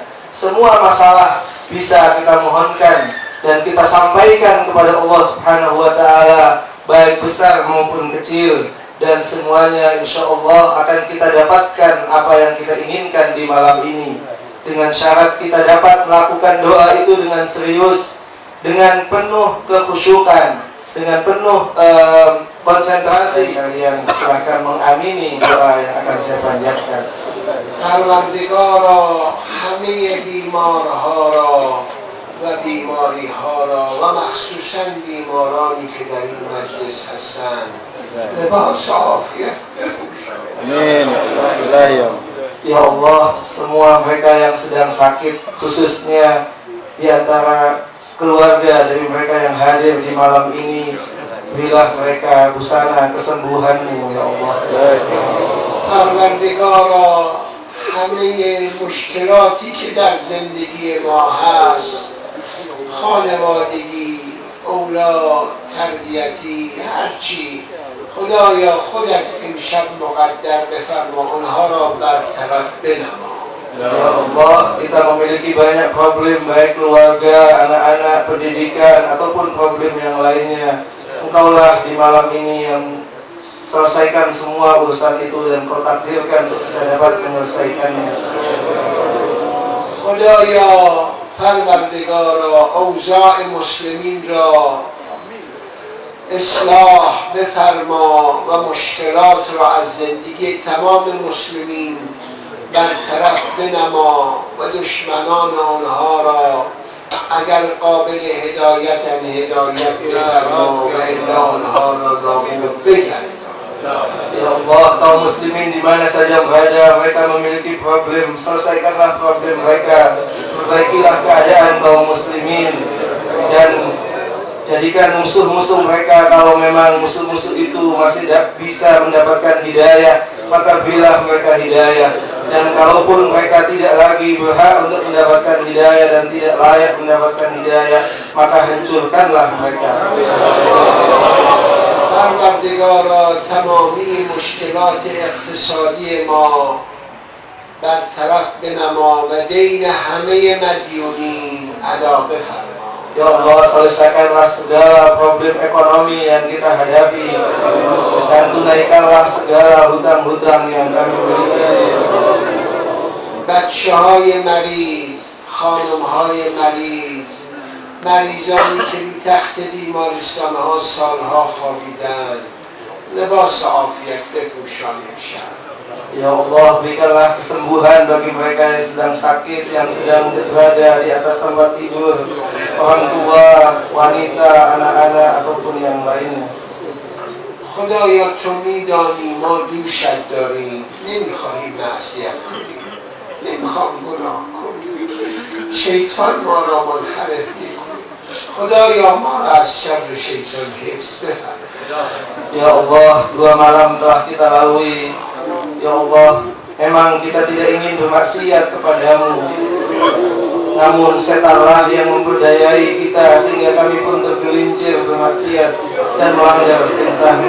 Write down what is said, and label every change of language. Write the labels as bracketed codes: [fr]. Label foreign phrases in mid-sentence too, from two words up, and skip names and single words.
[id] Semua masalah bisa kita mohonkan dan kita sampaikan kepada [ar] الله سبحانه وتعالى, [id] baik besar maupun kecil, dan semuanya [ar] إن شاء الله [id] akan kita dapatkan apa yang kita inginkan di malam ini, dengan syarat kita dapat melakukan doa itu dengan serius, dengan penuh kekhusyukan, dengan penuh konsentrasi. Kalian silahkan mengamini doa yang akan saya panjatkan. [fa] پروردگارا همه بیمارها را و بیماریها را و مخصوصا بیمارانی که در این مجلس هستند لباس عافیت بپوشان. [id] Amin. [ar] يا الله, [id] semua mereka yang sedang sakit, khususnya di antara keluarga dari mereka yang hadir di malam ini, berilah mereka busana kesembuhan-Mu [ar] يا الله. [fa] پروردگارا همه مشکلاتی که در زندگی ما هست، خانوادگی، اولاد، تربیتی، هرچی، خدایا خودت امشب مقدر بفرما، اونها را برطرف بنما. [ar] يا الله, [id] kita memiliki banyak problem, baik keluarga, anak-anak, pendidikan, ataupun problem yang lainnya. Engkaulah di malam ini yang selesaikan semua urusan itu dan Kau takdirkan untuk kita dapat menyelesaikannya. [fa] خدایا پروردگارا اوضاع مسلمین را اصلاح بفرما و مشکلات را از زندگی تمام مسلمین برطرف بنما و دشمنان آنها را اگر قابل هدایتن هدایت بفرما و الا آنها را نابود بگردان. [ar] يا الله, [id] kaum muslimin di mana saja berada, mereka memiliki problem, selesaikanlah problem mereka, perbaikilah keadaan kaum muslimin, dan jadikan musuh-musuh mereka, kalau memang musuh-musuh itu masih tidak bisa mendapatkan hidayah, maka berilah mereka hidayah. Dan kalaupun mereka tidak lagi berhak untuk mendapatkan hidayah dan tidak layak mendapatkan hidayah, maka hancurkanlah mereka. [fa] پروردگارا تمامی مشکلات اقتصادی ما برطرف بنما و دین همه مدیونین ادا بفرما. [ar] يا الله, [id] selesaikanlah segala problem ekonomi yang kita hadapi. dan tunaikanlah segala hutang-hutang yang kami miliki. [fa] بچه‌های مریض، خانم‌های مریض، مریضانی که روی تخت بیمارستان‌ها سالها خوابیدند، لباس عافیت بپوشان امشب. [ar] يا الله, [id] berikanlah kesembuhan bagi mereka yang sedang sakit, yang sedang berada di atas tempat tidur, orang tua, wanita, anak-anak, ataupun yang lainnya. [fa] خدایا تو میدانی ما دوشت داریم، نمیخواهیم معصیت کنیم، نمیخوام گناه کنیم، شیطان ما را منحرف می‌کند. خدایا ما را از شر شیطان حفظ بفرما. [ar] يا الله, [id] 2 malam telah kita lalui. [ar] يا الله, [id] memang kita tidak ingin bermaksiat kepadamu, namun setanlah yang memperdayai kita sehingga kami pun tergelincir bermaksiat dan melanggar perintahmu.